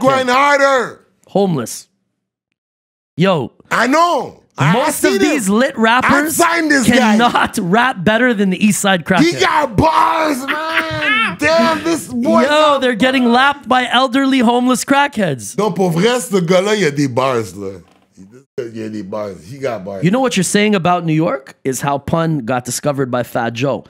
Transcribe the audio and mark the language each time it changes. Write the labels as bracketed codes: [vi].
[en] grind harder. Homeless. Yo. I know. Most of these lit rappers cannot rap better than the East Side crackhead. He got bars, man. Damn, this boy. Yo, they're getting lapped by elderly homeless crackheads. [fr] Non, pour vrai, ce gars-là, il y a des bars, là. Il y a des bars. [en] He got bars. You know what you're saying about New York is how Pun got discovered by Fat Joe.